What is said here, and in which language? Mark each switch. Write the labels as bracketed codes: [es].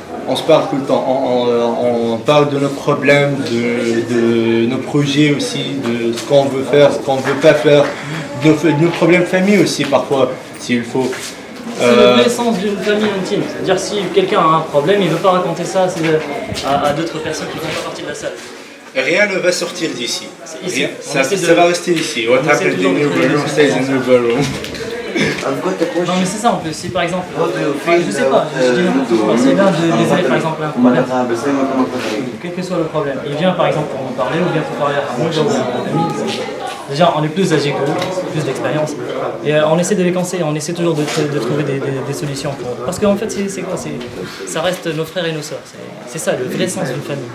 [fr] On se parle tout le temps, on parle de nos problèmes, de nos projets aussi, de ce qu'on veut faire, ce qu'on ne veut pas faire, de nos problèmes de famille aussi parfois, s'il faut. C'est le vrai sens d'une famille intime. C'est-à-dire si quelqu'un a un problème, il ne veut pas raconter ça à d'autres personnes qui ne font pas partie de la salle. Rien ne va sortir d'ici. Ici. Ça va rester ici. [en] What happens in the room stays in the room. [fr] Non mais c'est ça en plus, si par exemple, je sais pas, je dis n'importe quoi, c'est l'un des élèves par exemple un problème, quel que soit le problème, il vient par exemple pour nous parler ou bien pour parler à moi, ou à un ami, déjà on est plus âgés que eux, plus d'expérience, et on essaie de les conseiller, on essaie toujours de trouver des solutions, parce qu'en fait c'est quoi, ça reste nos frères et nos sœurs, c'est ça le vrai sens d'une famille.